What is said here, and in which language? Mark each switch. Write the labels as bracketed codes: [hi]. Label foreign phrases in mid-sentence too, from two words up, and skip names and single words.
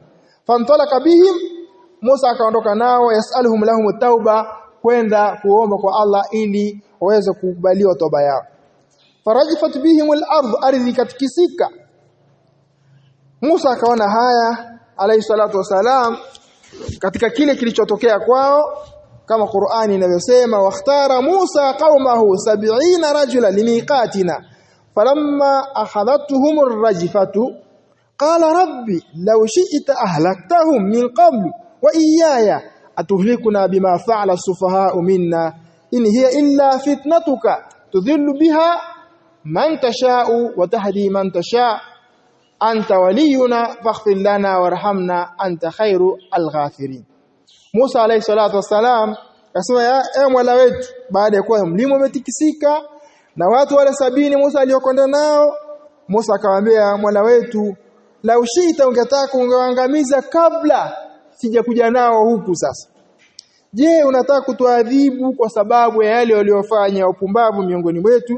[ar] فانطلق بهم, [sw] Musa akaondoka nao, [ar] يسألهم لهم توبة, [sw] kwenda kuomba kwa Allah ili waweze kukubaliwa toba yao. [ar] فرجفت بهم الأرض, [sw] ardhi katikisika. Musa akaona haya [ar] عليه الصلاة والسلام [sw] katika kile kilichotokea kwao, kama Qur'ani inavyosema, wakhtara [ar] موسى قومه 70 رجلا لميقاتنا فلما أخذتهم الرجفة قال رب لو شئت أهلكتهم من قبل وإياي أتهلكنا بما فعل السفهاء منا إن هي إلا فتنتك تضل بها من تشاء وتهدي من تشاء أنت ولينا فاغفر لنا وارحمنا أنت خير الغافرين. [sw] Musa [ar] عليه الصلاة والسلام [sw] akasema, ya Mola wetu, baada ya kuwa mlima umetikisika na watu wale 70 Musa aliyokwenda nao, Musa akamwambia Mola wetu, [ar] لو شئت [sw] ungetaka ungeangamiza kabla sijakuja nao huku sasa. Je, unataka kutuadhibu kwa sababu ya yale waliofanya upumbavu miongoni mwetu?